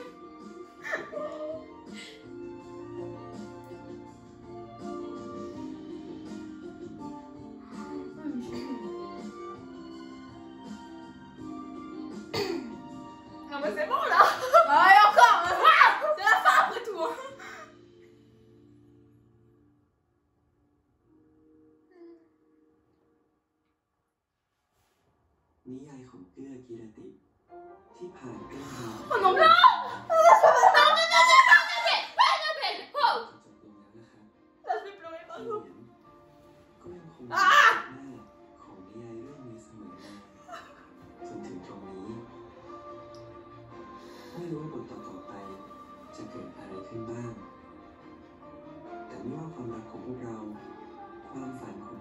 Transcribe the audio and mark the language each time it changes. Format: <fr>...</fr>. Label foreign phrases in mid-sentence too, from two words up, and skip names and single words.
<fr>Non mais c'est bon là. Ah, et encore. C'est la fin après tout. Hein.</fr> <th>นิยายของเอื้อกีรติ ที่ผ่านเรื่องราว</th> <fr>Oh non, non.</fr> <th>จบลงแล้วนะครับ</th> <fr>Ça fait pleurer</fr> <th>เห</th> <fr>pardon.</fr> <th>มือนก็ยังคงเป็นหน้าของนิยายเรื่องนี้เสมอมาจนถึงตรงนี้ไม่รู้ว่าบทต่อๆไปจะเกิดอะไรขึ้นบ้าง แต่ไม่ว่าความรักของพวกเรา ความฝันของผม</th>